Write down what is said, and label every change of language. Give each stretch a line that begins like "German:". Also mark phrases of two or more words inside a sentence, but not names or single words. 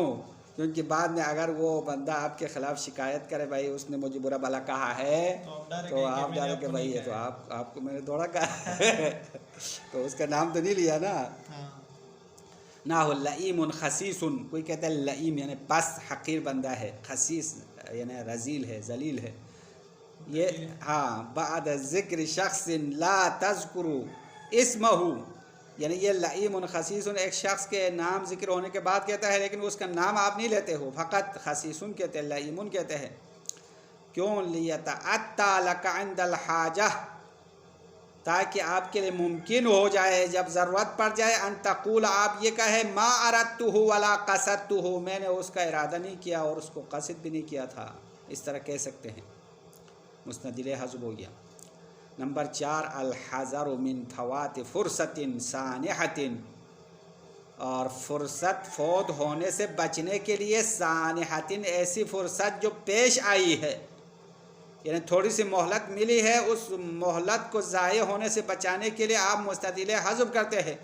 Hindi: क्योंकि बाद में अगर वो बंदा आपके ख़िलाफ़ शिकायत करे, भाई उसने मुझे बुरा भला कहा है, तो आप डरे कि भाई ये तो आपको मैंने थोड़ा कहा है तो उसका नाम तो नहीं लिया ना।
Arabic: نحو لئيم خسيس,
Hindi: कोई कहता है लईम यानी पस हकीर बंदा है, खसीस यानी रजील है, जलील है। ये हाँ,
Arabic: بعد ذكر شخص لا تذكر اسمه,
Hindi: यानी ये
Arabic: لئيم خسيس
Hindi: एक शख्स के नाम ज़िक्र होने के बाद कहता है, लेकिन उसका नाम आप नहीं लेते हो, फ़कत खसीसुन कहते हैं, लईमुन कहते हैं। क्यों?
Arabic: ليتأتى لك عند الحاجة,
Hindi: ताकि आपके लिए मुमकिन हो जाए जब ज़रूरत पड़ जाए,
Arabic: أن تقول,
Hindi: आप ये कहे,
Arabic: ما أردته ولا قصدته,
Hindi: मैंने उसका इरादा नहीं किया और उसको क़सद भी नहीं किया था, इस तरह कह सकते हैं। मुस्नदिले हज़्ब हो गया। नंबर 4,
Arabic: الحذر من فوات فرصة سانحة,
Hindi: और फ़ुर्सत फ़ौत होने से बचने के लिए, सानिहतिन ऐसी फ़ुर्सत जो पेश आई है, यानी थोड़ी सी मोहलत मिली है, उस मोहलत को ज़ाय होने से बचाने के लिए आप मुस्तदिल हज़्ब करते हैं।